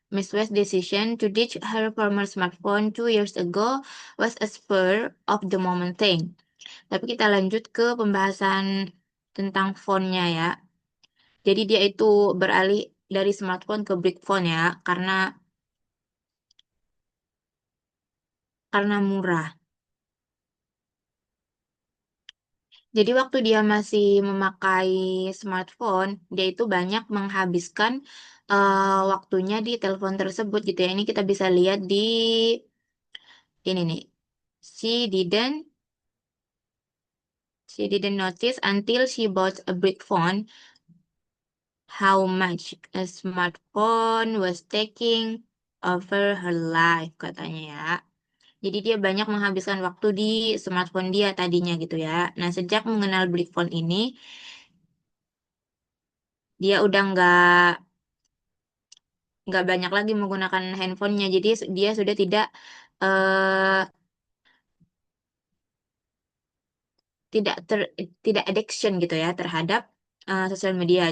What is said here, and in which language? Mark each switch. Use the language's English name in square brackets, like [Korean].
[English] Miss West's decision to ditch her former smartphone 2 years ago was a spur of the moment thing. [Indonesian] Tapi kita lanjut ke pembahasan tentang phone-nya ya. Jadi dia itu beralih dari smartphone ke brick phone ya, karena murah. Jadi waktu dia masih memakai smartphone, dia itu banyak menghabiskan waktunya di telepon tersebut gitu ya. Ini kita bisa lihat di ini nih. [English] She didn't she didn't notice until she bought a brick phone how much a smartphone was taking over her life [Indonesian] katanya ya. Jadi dia banyak menghabiskan waktu di smartphone dia tadinya gitu ya. Nah, sejak mengenal brick phone ini, dia udah nggak banyak lagi menggunakan handphonenya. Jadi dia sudah eh, tidak ter, tidak addiction gitu ya terhadap sosial media.